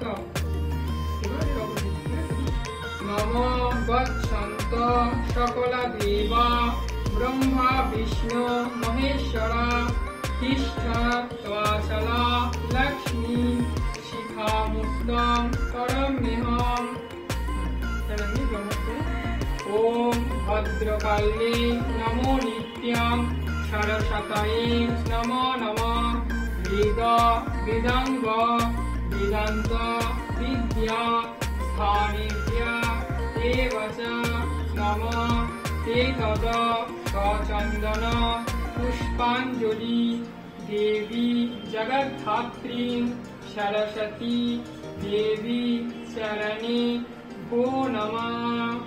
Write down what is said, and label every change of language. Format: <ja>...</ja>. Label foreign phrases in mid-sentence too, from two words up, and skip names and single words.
<sa>নমো গচ্ছন্ত সকল দেবা ব্রহ্মা বিষ্ণু মহেশ্বরা তিষ্ঠ ত্বাচলা লক্ষ্মী শিখামুক্তং করম্যহং। ওম ভদ্রকালে নমো নিত্যং সরস্বতয়ে নমো নমঃ। বেদ বেদাঙ্গ वेदान्त विद्या स्थानेभ्य एव च नमः ते तद सचन्दन पुष्पाञ्जलि देवी जगद्धात्री सरस्वती देवी चरणे भो नमः।</sa>